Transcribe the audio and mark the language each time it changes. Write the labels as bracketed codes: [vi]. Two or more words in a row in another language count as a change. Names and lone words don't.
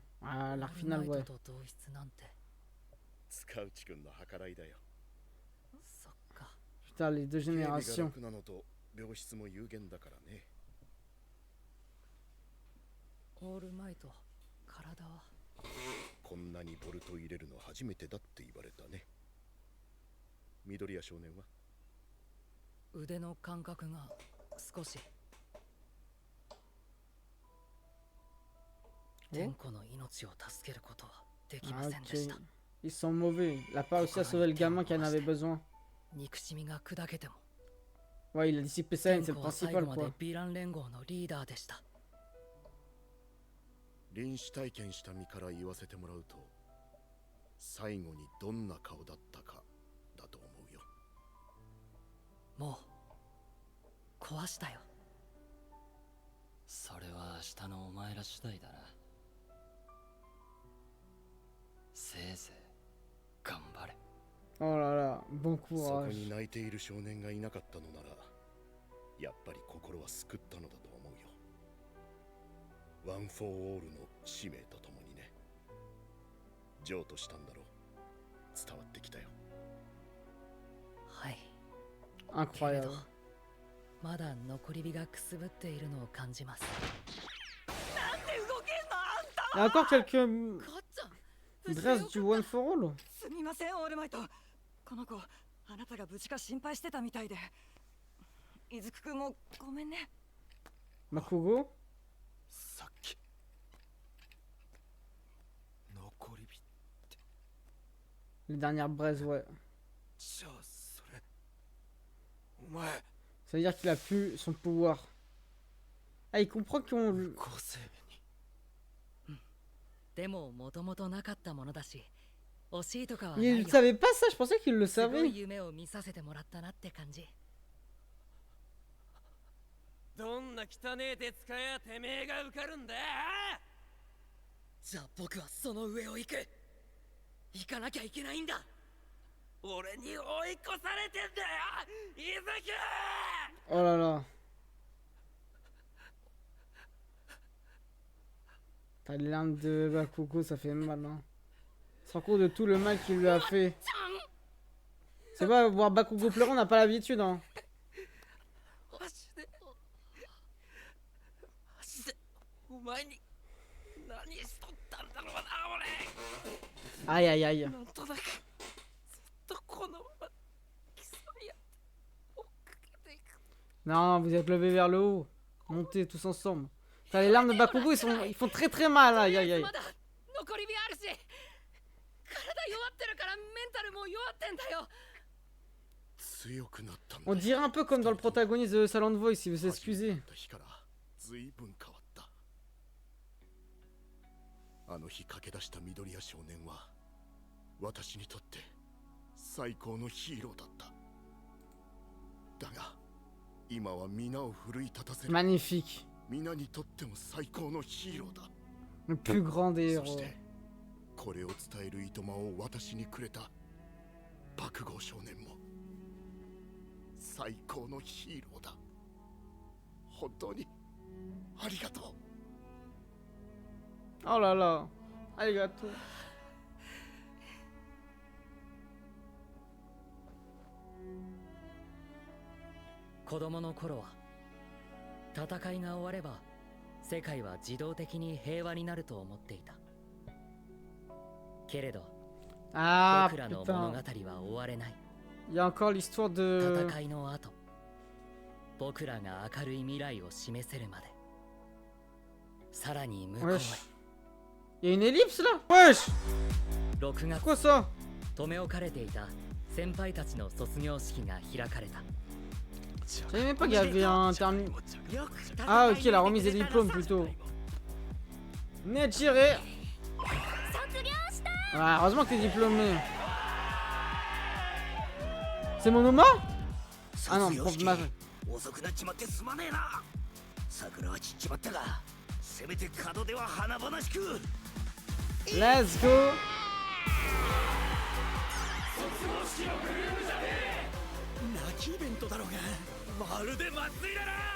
[fr] Ah, l'arc final, ouais. Putain, les deux générations. [ja] オールマイト、体はこんなにボルト入れるの初めてだって言われたね。緑谷少年は腕の感覚が少し。天子の命を助けることはできませんでした。 [fr] Ils sont mauvais. Il a pas réussi à sauver le gamin qui en avait besoin. [ja] 憎しみが砕けても。 [fr] Ouais, il a dissipé sa haine, c'est le principal quoi. [ja] ヴィラン連合のリーダーでした。臨死体験した身から言わせてもらうと、最後にどんな顔だったかだと思うよ。もう壊したよ。それは明日のお前ら次第だな。せいぜい頑張れ。 [fr] Oh là là, bon [ja] そこ [fr] courage. [ja] に泣いている少年がいなかったのなら、やっぱり心は救ったのだと思うよ。ワン・フォー・オールの使命とともにね。譲渡したんだろう。伝わってきたよ。はい。 [fr] Incroyable. [ja] まだ残り火がくすぶっているのを感じます。 [fr] Il y a encore quelques dresses du [en] One for All. [ja] すみません、オールマイト。この子、あなたが無事か心配してたみたいで。伊豆くんもごめんね。 Bakugo. さっき。残り火。 [fr] Les dernières braises, ouais. [ja] じゃあそれ。お前。 [fr] Ça veut dire qu'il a plus son pouvoir. Ah, il comprend qu'on... [ja] 構成でももともとなかったものだし惜しいとかはない [fr] Il [ja] よ [fr] savait pas ça, je pensais qu'il le [ja] すご [fr] savait. [ja] い夢を見させてもらったなって感じどんな汚え手使いやてめえが受かるんだ。じゃあ僕はその上を行く行かなきゃいけないんだ俺に追い越されてんだよ伊豆 [fr] Oh là là. T'as les larmes de Bakugou, ça fait mal, hein. Sans compte de tout le mal qu'il lui a fait. C'est pas voir Bakugou pleurer, on n'a pas l'habitude, hein. [ja] マジでお前に何しとったんだろうな俺。 [fr] Aïe aïe aïe. [ja] なんとなくずっとこのまま競い合って追っかけていく。 [fr] Non, vous êtes levés vers le haut. Montez tous ensemble. T'as les larmes de Bakugou, ils font très très mal, aïe aïe aïe. [ja] まだ残り火あるし体弱ってるからメンタルも弱ってんだよ強くなったんだ [fr] On dirait un peu comme dans le protagoniste de Silent Voice, il veut s'excuser. [ja] 日から随分変わった。あの日駆け出した緑谷少年は私にとって最高のヒーローだった。だが今は皆を奮い立たせる [fr] Magnifique. [ja] 皆にとっても最高のヒーローだ。 [fr] Le plus grand des [ja] そ [fr] héros. [ja] してこれを伝えるいとまを私にくれた爆豪少年も最高のヒーローだ。本当にありがとう。 [fr] Oh là là. [ja] Arigato. 子供の頃は戦いが終われば世界は自動的に平和になると思っていたけれど [fr] Ah [ja] 僕らの物語 [fr] putain. [ja] は終われない [fr] Il y a encore l'histoire de... [ja] 戦いの後僕らが明るい未来を示せるまでさらに向こうへ [fr] Wesh. Il y a une ellipse là. Wesh. [ja] 6月 [fr] Quoi ça? [ja] 留め置かれていた先輩たちの卒業式が開かれた [fr] Je savais même pas qu'il y avait un terme. Ah ok, la remise des diplômes plutôt. Nechire. Ah, heureusement que t'es diplômé. C'est mon Oma? Ah non, prof de maths. [ja] 遅くなっちまってすまねえな。桜は散っちまったがせめて門出は華々しく。 [en] Let's go. [ja] 泣きイベントだろうがまるで祭りだな。